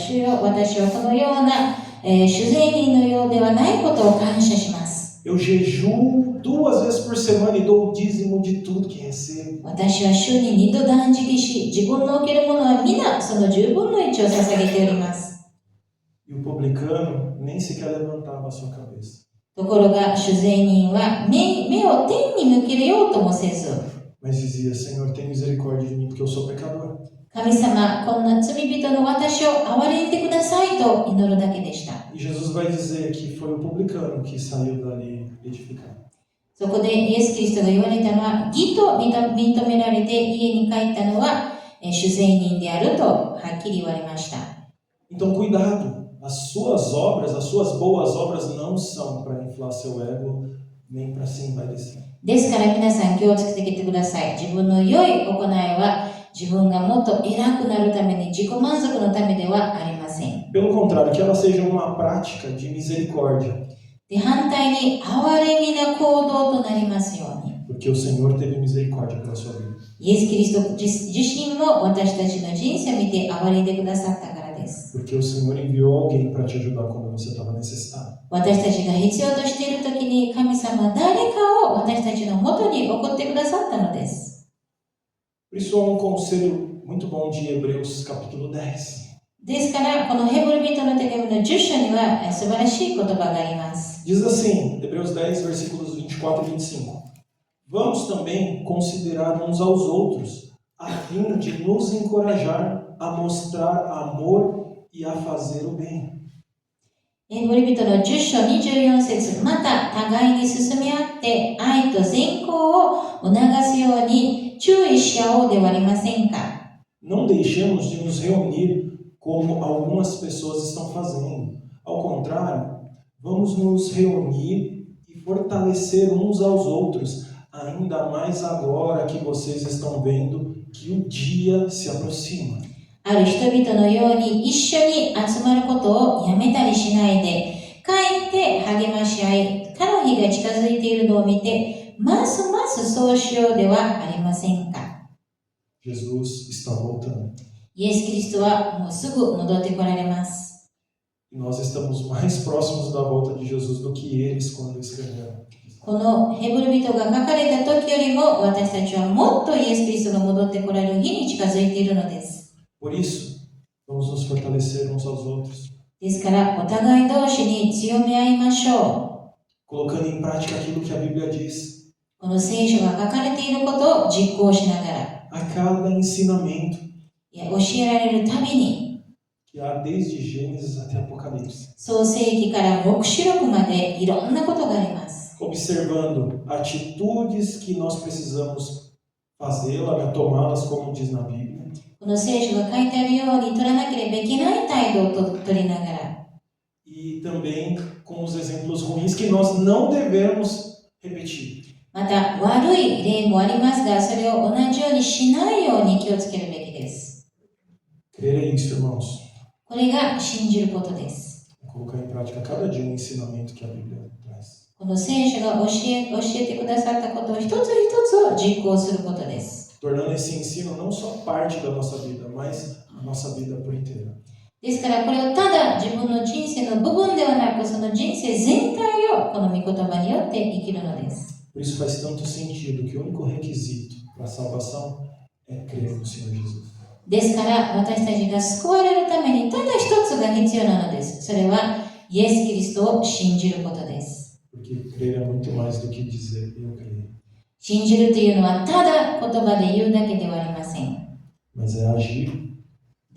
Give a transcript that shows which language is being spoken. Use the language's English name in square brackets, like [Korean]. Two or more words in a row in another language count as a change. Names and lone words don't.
[Japanese] 主よ、私はこのような主税人のようではないことを感謝します。 [Portuguese] Eu jejuo 2 vezes por semana e dou o dízimo de tudo que recebo. [Japanese] 私は週に2度断食し、自分の受けるものは皆その10分の1を捧げております。 [Portuguese] E o publicano nem sequer levantava a sua cabeça. [Japanese] ところが主税人は目を天に向けようともせず、 [Portuguese] Mas dizia, Senhor, tem misericórdia de mim porque eu sou pecador. [Japanese] 神様、こんな罪人の私を憐れんでくださいと祈るだけでした。 [Portuguese] E Jesus vai dizer que foi o publicano que saiu dali edificado. [Japanese] そこでイエス・キリストが言われたのは、義と認められて家に帰ったのは主税人であるとはっきり言われました。 [Portuguese] Então, cuidado. As suas obras, as suas boas obras não são para inflar seu ego, nem para se envaidecer. [Japanese] ですから皆さん気をつけてきてください。自分の良い行いは自分がもっと偉くなるために自己満足のためではありません。 [Portuguese] Pelo contrário, que ela seja uma prática de misericórdia. [Japanese] で、反対に憐れみな行動となりますように。 [Portuguese] Porque o Senhor teve misericórdia pela sua vida. [Japanese] イエス・キリスト自身も私たちの人生を見て憐れんでくださったからです。 [Portuguese] Porque o Senhor enviou alguém para te ajudar quando você estava necessitado. [Japanese] 私たちが必要としているときに神様は誰かを私たちのもとに送ってくださったのです。 [Portuguese] Por isso há conselho muito bom de Hebreus capítulo 10. [Japanese] ですから、このヘブル人の手紙の10章には素晴らしい言葉があります。 [Portuguese] Diz assim, Hebreus 10, versículos 24 e 25. Vamos também considerar uns aos outros, a fim de nos encorajar a mostrar amor e a fazer o bem. [Japanese] ヘブル人の10章24節、また互いに進み合って愛と善行を促すように注意し合おうではありませんか。 [Portuguese] Não deixemos de nos reunir como algumas pessoas estão fazendo. Ao contrário, vamos nos reunir e fortalecer uns aos outros, ainda mais agora que vocês estão vendo que o dia se aproxima. [Japanese] ある人々のように一緒に集まることをやめたりしないで、かえって励まし合い、彼の日が近づいているのを見て、ますますそうしようではありませんか。 [Portuguese] Jesus está voltando. [Japanese] イエス・キリストはもうすぐ戻ってこられます。 [Portuguese] E nós estamos mais próximos da volta de Jesus do que eles quando escreveram. [Japanese] このヘブル人が書かれた時よりも私たちはもっとイエス・キリストが戻ってこられる日に近づいているのです。 [Portuguese] Por isso, vamos nos fortalecer uns aos outros. [Japanese] ですからお互い同士に強め合いましょう。 [Portuguese] Colocando em prática aquilo que a Bíblia diz. [Japanese] この聖書が書かれていることを実行しながら。 [Portuguese] A cada ensinamento. [Japanese] 教えられるたびに。 [Portuguese] Que há desde Gênesis até Apocalipse. [Japanese] 創世記から黙示録までいろんなことがあります。 [Portuguese] Observando atitudes que nós precisamos fazê-las, tomá-las como diz na Bíblia. [Japanese] この聖書が書いてあるように取らなければいけない態度を取りながら。 [Portuguese] E também com os exemplos ruins que nós não devemos repetir. [Japanese] また悪い例もありますが、それを同じようにしないように気をつけるべきです。 [Portuguese] Crer é isso, irmãos. [Japanese] これが信じることです。 [Portuguese] Colocar em prática cada dia um ensinamento que a Bíblia traz. [Japanese] この聖書が教えてくださったことを一つ一つを実行することです。 [Portuguese] tornando esse ensino não só parte da nossa vida, mas a nossa vida por inteira. [Japanese] ですからこれをただ自分の人生の部分ではなく、その人生全体をこの御言葉によって生きるのです。 [Portuguese] Por isso faz tanto sentido que o único requisito para a salvação é crer no Senhor Jesus. [Japanese] ですから私たちが救われるためにただ一つが必要なのです。それはイエス・キリストを信じることです。 [Portuguese] Porque crer é muito mais do que dizer eu creio. [Japanese] 信じるというのはただ言葉で言うだけではありません。 [Portuguese] Mas é agir de